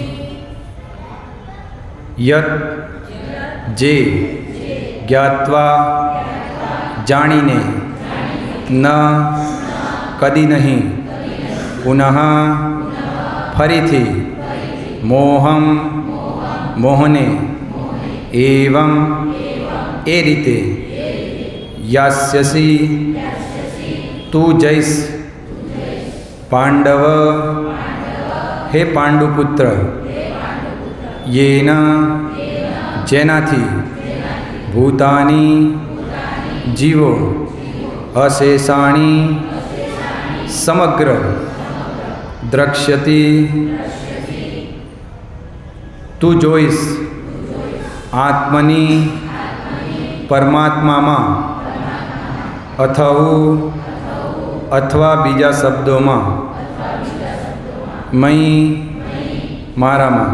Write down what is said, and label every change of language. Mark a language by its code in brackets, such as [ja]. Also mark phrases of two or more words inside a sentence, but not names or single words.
[sa] यत् जे ज्ञात्वा जाणीने न कदी नहीं पुनः फरीथी मोहम मोहने एवं ए रीते यास्यसि तू जैस पांडव हे पांडुपुत्र येन जेनाथी भूतानी જીવો અશેષાણી સમગ્ર દ્રક્ષ્યતિ. [gu] તું જોઈશ આત્મની પરમાત્મામાં અથવા બીજા શબ્દોમાં મયી મારામાં.